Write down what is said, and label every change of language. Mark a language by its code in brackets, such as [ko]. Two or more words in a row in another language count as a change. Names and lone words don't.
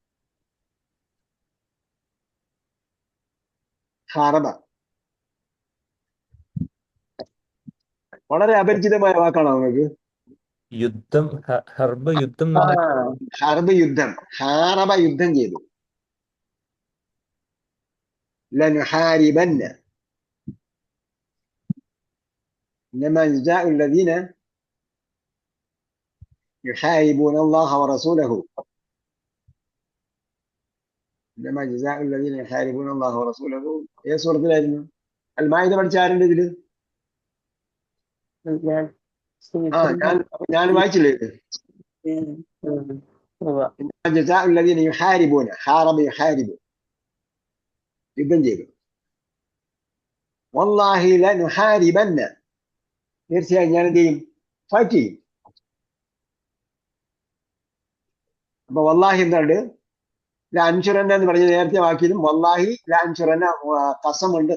[ml] ഹാറബ വളരെ അപരിചിതമായ വാക്കാണോ നിങ്ങൾക്ക്? യുദ്ധം, ഹർബ് യുദ്ധം. ഹർബ് യുദ്ധം. ഹാറബ യുദ്ധം ചെയ്തു. [ar] لنحاربن إنما جزاء الذين يحاربون الله ورسوله إنما جزاء الذين يحاربون الله ورسوله. [ml] ഏത് സൂറത്തിലായിരുന്നു? അൽ മാഇദ പഠിച്ച ആരുണ്ട് ഇതില്? ഞാൻ വായിച്ചില്ലേ? [ar] جزاء الذين يحاربون حارب يحارب [ml] യുദ്ധം ചെയ്തു. [ar] والله لنحاربن [ml] തീർച്ചയായും ഞാൻ എന്ത് ചെയ്യും? ഫൈറ്റ് ചെയ്യും. അപ്പൊ വല്ലാഹി എന്താണ്? അൻഷുറന്ന എന്ന് പറഞ്ഞ നേരത്തെ വാക്കിയതും [ar] والله لأنشرن [ml] കസമുണ്ട്.